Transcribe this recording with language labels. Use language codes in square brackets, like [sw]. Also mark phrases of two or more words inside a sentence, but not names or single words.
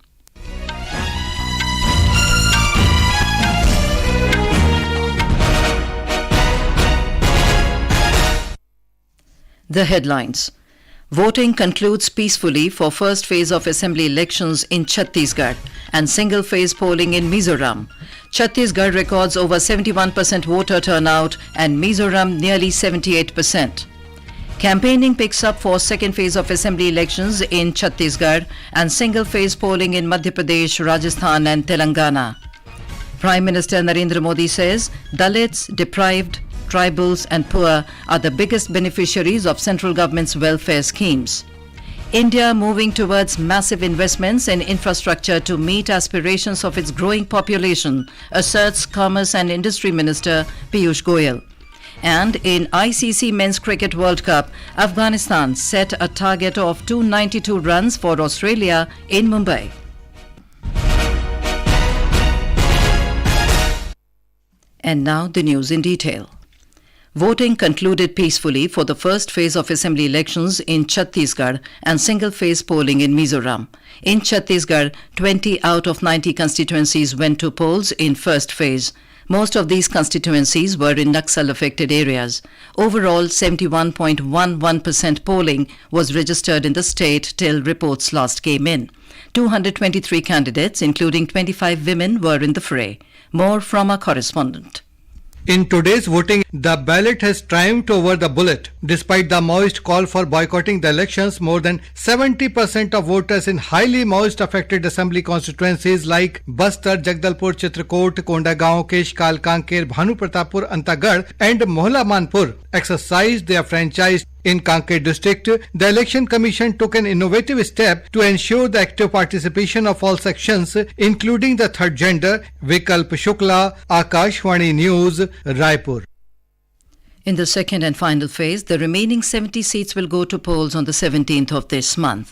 [en] The headlines. Voting concludes peacefully for first phase of assembly elections in Chhattisgarh and single-phase polling in Mizoram. Chhattisgarh records over 71% voter turnout and Mizoram nearly 78%. Campaigning picks up for second phase of assembly elections in Chhattisgarh and single-phase polling in Madhya Pradesh, Rajasthan and Telangana. Prime Minister Narendra Modi says Dalits, deprived, tribals and poor are the biggest beneficiaries of central government's welfare schemes. India moving towards massive investments in infrastructure to meet aspirations of its growing population, asserts Commerce and Industry Minister Piyush Goyal. And in ICC Men's Cricket World Cup, Afghanistan set a target of 292 runs for Australia in Mumbai. And now the news in detail. Voting concluded peacefully for the first phase of assembly elections in Chhattisgarh and single-phase polling in Mizoram. In Chhattisgarh, 20 out of 90 constituencies went to polls in first phase. Most of these constituencies were in Naxal-affected areas. Overall, 71.11% polling was registered in the state till reports last came in. 223 candidates, including 25 women, were in the fray. More from our correspondent. In today's voting, the ballot has triumphed over the bullet. Despite the Maoist call for boycotting the elections, more than 70% of voters in highly Maoist-affected assembly constituencies like Bastar, Jagdalpur, Chitrakoot, Kondagaon, Keshkal, Kanker, Bhanu Pratappur, Antagad and Mohla Manpur exercised their franchise. In Kanker district, the Election Commission took an innovative step to ensure the active participation of all sections, including the third gender. Vikalp Shukla, Akashvani News, Raipur. In the second and final phase, the remaining 70 seats will go to polls on the 17th of this month.